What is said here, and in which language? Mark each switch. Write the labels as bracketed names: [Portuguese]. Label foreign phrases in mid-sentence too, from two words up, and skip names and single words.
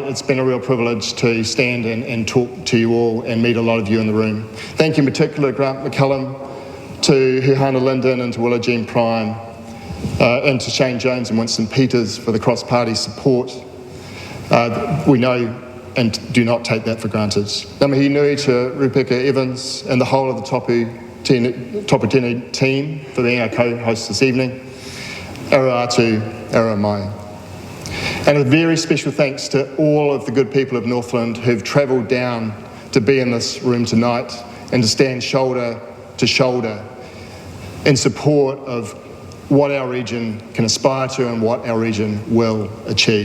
[English] It's been a real privilege to stand and talk to you all and meet a lot of you in the room. Thank you in particular, Grant McCallum, to Huhana Linden and to Willa Jean Prime, and to Shane Jones and Winston Peters for the cross-party support. We know and do not take that for granted. [Māori] Ngā mihi nui [English] to Ripeka Evans and the whole of the Tupu Tonu team for being our co-host this evening. [Māori] Aroa atu, aroa mai. [English] And a very special thanks to all of the good people of Northland who've travelled down to be in this room tonight and to stand shoulder to shoulder in support of what our region can aspire to and what our region will achieve.